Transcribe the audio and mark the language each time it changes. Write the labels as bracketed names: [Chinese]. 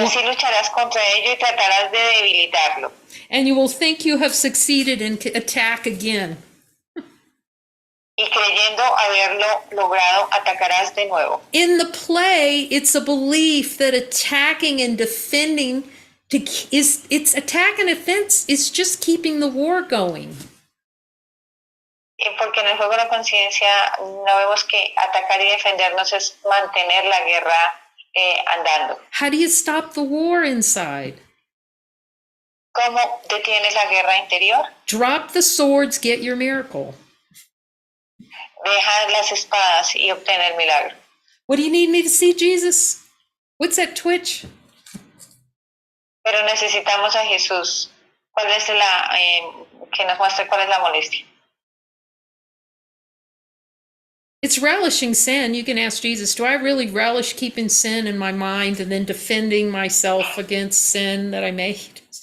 [Spanish] Y así lucharás contra ello y tratarás de debilitarlo. [English] And you will think you have succeeded and attack again. [Spanish] Y creyendo haberlo logrado, atacarás de nuevo. [English] In the play, it's a belief that attacking and defending it's attack and defense is just keeping the war going. [Spanish] Porque en el juego de la conciencia no vemos que atacar y defendernos es mantener la guerra andando. [English] How do you stop the war inside? [Spanish] ¿Cómo detienes la guerra interior? [English] Drop the swords, get your miracle. [Spanish] Deja las espadas y obtén el milagro. [English] What do you need me to see, Jesus? What's that twitch? [Spanish] Pero necesitamos a Jesús. ¿Cuál es que nos muestre cuál es la molestia? [English] It's relishing sin. You can ask Jesus, do I really relish keeping sin in my mind and then defending myself against sin that I made?